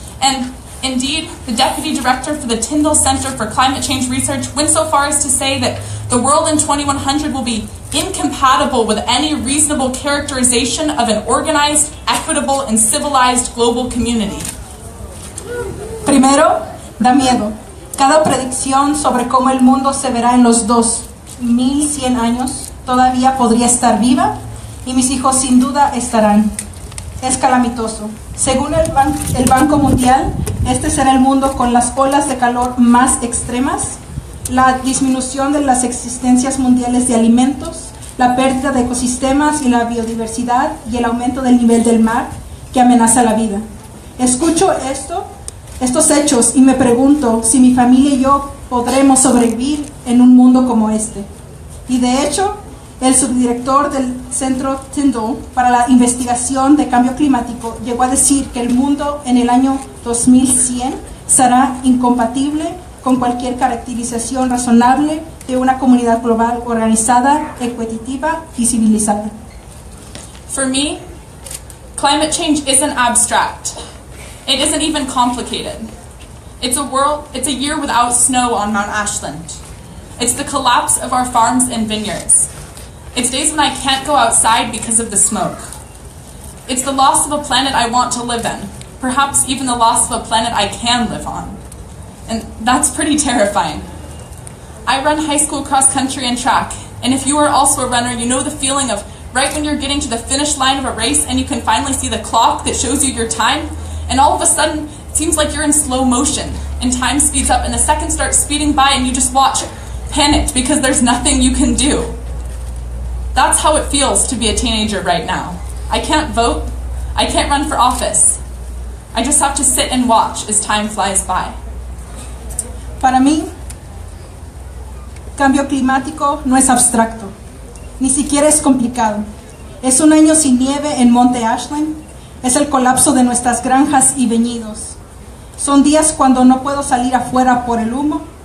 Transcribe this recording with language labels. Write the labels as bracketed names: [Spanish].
[English] And indeed, the Deputy Director for the Tyndall Center for Climate Change Research went so far as to say that the world in 2100 will be incompatible with any reasonable characterization of an organized, equitable, and civilized global community. [Spanish] Primero, da miedo. Cada predicción sobre cómo el mundo se verá en los 2100 años todavía podría estar viva y mis hijos sin duda estarán. Es calamitoso. Según el Banco Mundial, este será el mundo con las olas de calor más extremas, la disminución de las existencias mundiales de alimentos, la pérdida de ecosistemas y la biodiversidad y el aumento del nivel del mar que amenaza la vida. Escucho estos hechos y me pregunto si mi familia y yo podremos sobrevivir en un mundo como este. Y de hecho, el subdirector del Centro Tyndall para la Investigación de Cambio Climático llegó a decir que el mundo en el año 2100 será incompatible con cualquier caracterización razonable de una comunidad global organizada, equitativa y civilizada. [English] For me, climate change isn't abstract. It isn't even complicated. It's a year without snow on Mount Ashland. It's the collapse of our farms and vineyards. It's days when I can't go outside because of the smoke. It's the loss of a planet I want to live in, perhaps even the loss of a planet I can live on. And that's pretty terrifying. I run high school cross country and track, and if you are also a runner, you know the feeling of right when you're getting to the finish line of a race and you can finally see the clock that shows you your time, and all of a sudden, it seems like you're in slow motion, and time speeds up, and the seconds start speeding by, and you just watch, panicked, because there's nothing you can do. That's how it feels to be a teenager right now. I can't vote. I can't run for office. I just have to sit and watch as time flies by. [Spanish] Para mí, cambio climático no es abstracto, ni siquiera es complicado. Es un año sin nieve en Monte Ashland, es el colapso de nuestras granjas y viñedos. Son días cuando no puedo salir afuera por el humo,